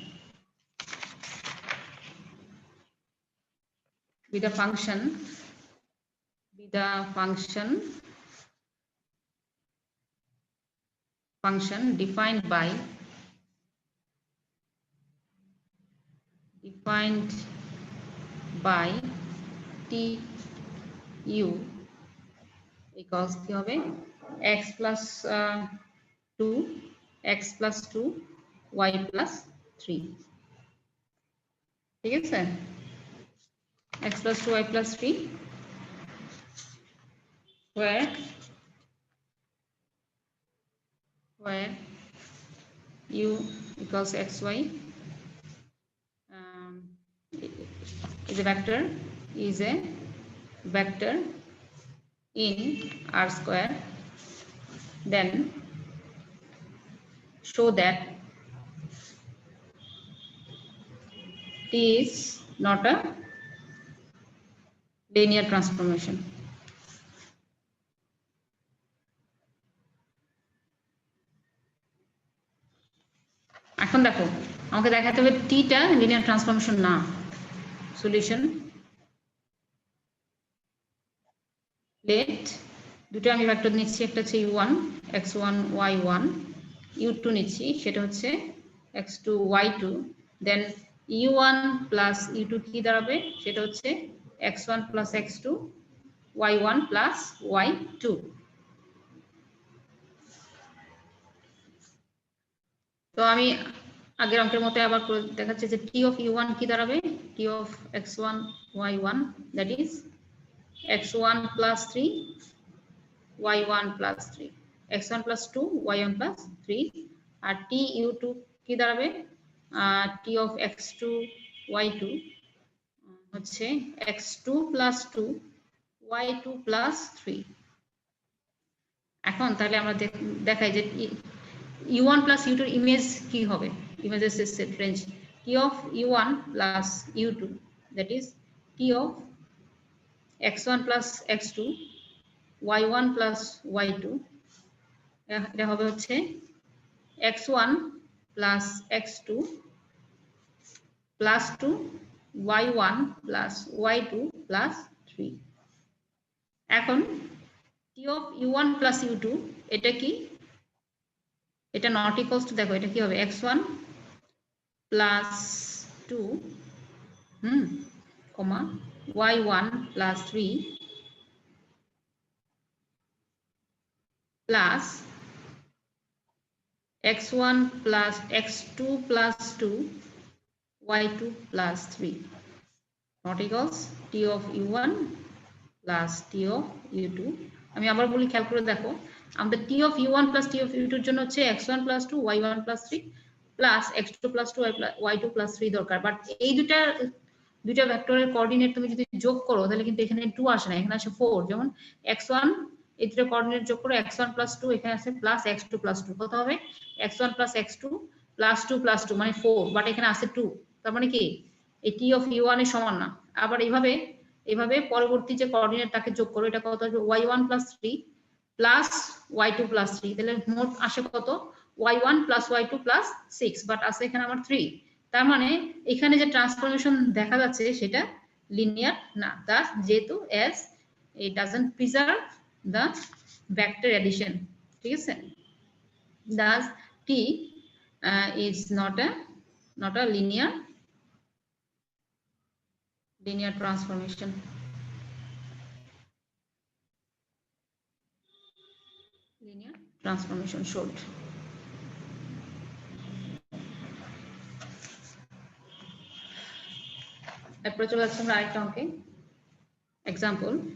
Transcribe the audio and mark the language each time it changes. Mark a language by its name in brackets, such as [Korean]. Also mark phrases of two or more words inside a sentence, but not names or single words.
[English] with a function defined by t u equals [Bangla] কি হবে [English] x plus 2 y plus 3 [Bangla] ঠিক আছে [English] x plus 2 y plus 3 where u equals xy is a vector in r square then show that t is not a linear transformation [Bangla] এখন দেখো আমাকে দেখাতে হবে t টা [English] linear transformation [Bangla] না সলিউশন let দুটো আমি ভেক্টর নিচ্ছি একটা হচ্ছে u1 x1 y1 u2 নিচ্ছি সেটা হচ্ছে x2 y2 দেন [English] u1 plus u2 [Bangla] কি দাঁড়াবে সেটা হচ্ছে [English] x1 plus x2 y1 plus y2 [Bangla] তো আমি আগের অঙ্কের মতো আবার দেখাচ্ছি যে [English] t of u1 [Bangla] কি দাঁড়াবে [English] t of x1 y1 that is x1 plus 3 y1 plus 3 x1 plus 2 y1 plus 3 আর t u2 কি দাঁড়াবে t of x2 y2 হচ্ছে x2 plus 2 y2 plus [Bangla] 3 এখন তাহলে আমরা দেখাই যে [English] u1 plus u2 [Bangla] ইমেজ কি হবে ইমেজের সেট রেঞ্জ [English] t of u1 plus u2 that is t of x1 plus x2 y1 plus y2 [Bangla] এটা হবে হচ্ছে [English] x1 plus x2 plus 2 y1 plus y2 plus 3 এখন t of u1 plus u2 [Bangla] এটা কি এটা [English] not equals to [Bangla] দেখো এটা কি হবে [English] x1 plus 2 comma y1 plus 3 plus x1 plus x2 plus 2 y2 plus 3 not equals t of u1 plus t of u2 আমি [Bangla] আবার বলি খেয়াল করে দেখো আমাদের [English] t of u1 plus t of u2 [Bangla] এর জন্য হচ্ছে [English] x1 plus 2 y1 plus 3 plus x2 plus 2 y2 plus 3 [Bangla] দরকার বাট এই দুইটা ভেক্টরের কোঅর্ডিনেট তুমি যদি যোগ করো তাহলে কিন্তু এখানে 2 আসে না এখানে আসে 4 যেমন x1 এই দুটো কোঅর্ডিনেট যোগ করো [English] x1 plus 2 [Bangla] এখানে আছে [English] plus x2 plus 2 [Bangla] কত হবে [English] x1 plus x2 plus 2 [Bangla] plus 2 মানে 4 বাট এখানে আছে 2 তার মানে কি এই [English] t of [Bangla] u1 এর সমান না আবার এইভাবে পরবর্তী যে কোঅর্ডিনেট তাকে যোগ করো এটা কত আসবে [English] y1 plus 3 plus y2 plus 3 [Bangla] তাহলে মোট আসে কত [English] y1 plus y2 plus 6 [Bangla] বাট আছে এখানে আমার 3 তার মানে এখানে যে ট্রান্সফরমেশন দেখা যাচ্ছে সেটা লিনিয়ার না thus যেহেতু [English] as it doesn't preserve the vector addition [Bangla] ঠিক আছে [English] thus t is not a linear transformation showed [Bangla] এরপর চলে যাচ্ছে আমরা আরেকটা অঙ্কে এক্সাম্পল